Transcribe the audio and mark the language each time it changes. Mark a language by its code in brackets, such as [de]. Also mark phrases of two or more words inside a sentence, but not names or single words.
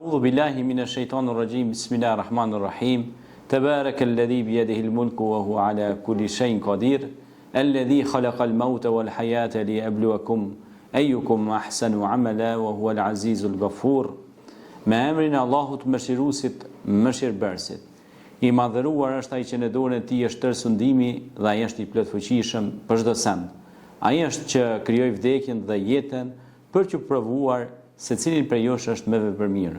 [ar] أعوذ بالله من الشيطان الرجيم بسم الله الرحمن الرحيم تبارك الذي بيده الملك وهو على كل شيء قدير الذي خلق الموت والحياة ليبلوكم أيكم أحسن عملا وهو العزيز الغفور [sq] Me emrin e Allahut mëshiruesit, mëshirbërësit. I madhëruar është ai që në dorën e tij është tërë sundimi dhe ai është i plot fuqishëm për çdo send. Ai është që krijoi vdekjen dhe jetën për t'ju provuar se cilin prej jush është më vepër mirë.